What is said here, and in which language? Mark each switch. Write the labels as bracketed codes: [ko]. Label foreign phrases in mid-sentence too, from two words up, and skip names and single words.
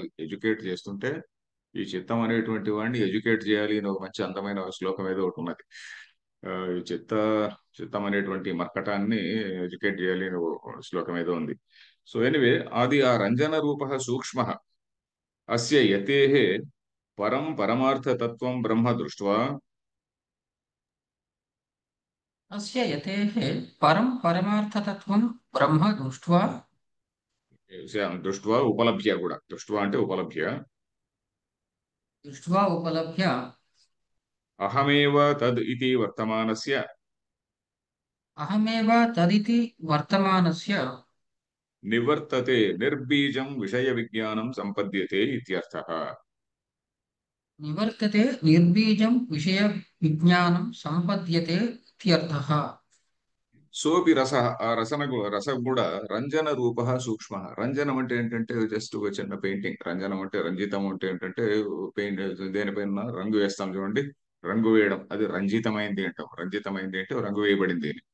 [te] ఎడ్యుకేట్ చేస్తుంటే ఈ చిత్తం అనేటువంటి వాడిని ఎడ్యుకేట్ చేయాలి అని ఒక మంచి అందమైన శ్లోకం ఏదో ఒకటి ఉన్నది. ఈ చిత్తం అనేటువంటి మర్కటాన్ని ఎడ్యుకేట్ చేయాలి అని ఒక శ్లోకం ఏదో ఉంది. [en] So anyway, [te] అది ఆ [sa] రంజన రూప సూక్ష్మ అస్య యతేః పరం పరమార్థతత్వం బ్రహ్మ దృష్ట్వా अस्य यतेः परं परमार्थतत्त्वं ब्रह्म दृष्ट्वा దృష్ట్వా ఉపలభ్య కూడా, దృష్ట్వా అంటే ఉపలభ్య, दृष्ट्वा उपलभ्य అహమేవ తద్ ఇతి వర్తమానస్య अहमेव तदिति वर्तमानस्य నివర్తతే నిర్బీజం విషయ విజ్ఞానం సంపద్యతే ఇత్యర్థః. निवर्तते निर्बीजं विषयविज्ञानं सम्पद्यते इत्यर्थः। సోపి రస, [te] ఆ రసం కూడా [sa] రంజన రూప సూక్ష్మ. [te] రంజనం అంటే ఏంటంటే జస్ట్ ఒక చిన్న పెయింటింగ్. రంజనం అంటే, రంజితం అంటే ఏంటంటే పెయింట్, దేనిపైన రంగు వేస్తాం చూడండి, రంగు వేయడం, అది రంజితమైంది అంటాం. రంజితమైంది అంటే రంగు వేయబడింది అని.